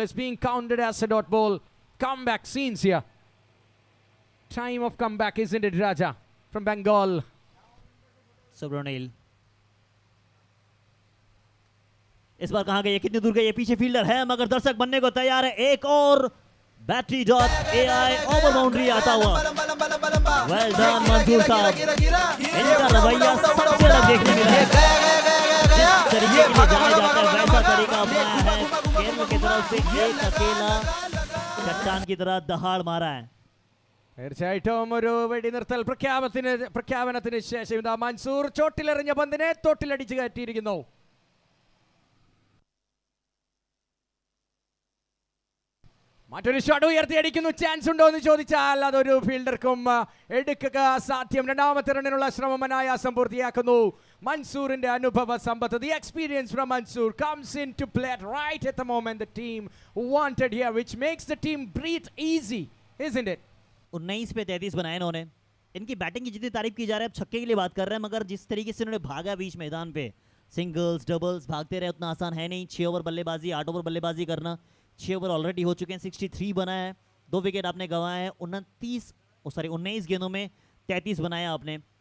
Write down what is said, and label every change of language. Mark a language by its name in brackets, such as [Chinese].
[English] It's being counted as a dot ball. Comeback scenes here. Time of comeback, isn't it, Raja? From Bengal. [Hindi] Subranil इस बार कहां गई, कितनी दूर गई, पीछे फील्डर है मगर दर्शक बनने को तैयार है। एक और battery dot AI over boundary आता हुआ। वेल डन मंसूर साहब, इनका रवैया सबसे अलग देखने मिला है। जिस तरीके के लिए जाना जाता है वैसा तरीका अपनाया है। केरल की तरफ से एक अकेला चट्टान की तरह दहाड़ मारा है। [Malayalam] തീർച്ചയായിട്ടും ഒരു വെടിനിർത്തൽ പ്രഖ്യാപനത്തിന് ശേഷം ഇതാ മൻസൂർ ചോട്ടിലെറിഞ്ഞ പന്തിനെ തോട്ടിലടിച്ച് കയറ്റിയിരിക്കുന്നു. മറ്റൊരു ഷോട്ട് ഉയർത്തിയടിക്കുന്നു. ചാൻസ് ഉണ്ടോ എന്ന് ചോദിച്ചാൽ അതൊരു ഫീൽഡർക്കും എടുക്കുക സാധ്യം. രണ്ടാമത്തെ റണ്ണിനുള്ള ശ്രമം അനായാസം പൂർത്തിയാക്കുന്നു. മൻസൂറിന്റെ അനുഭവ സമ്പത്ത്, [English] the experience from Mansoor comes into play right at the moment the team wanted here, which makes the team breathe easy, isn't it? [Hindi] 19 पे 33 बनाए इन्होंने। इनकी बैटिंग की जितनी तारीफ की जा रही है, अब छक्के के लिए बात कर रहे हैं, मगर जिस तरीके से इन्होंने भागा बीच मैदान पे, सिंगल्स डबल्स भागते रहे, उतना आसान है नहीं। 6 ओवर बल्लेबाजी, 8 ओवर बल्लेबाजी करना। 6 ओवर ऑलरेडी हो चुके हैं, 63 बनाया है, 2 विकेट आपने गंवाए हैं। 19 गेंदों में 33 बनाया आपने।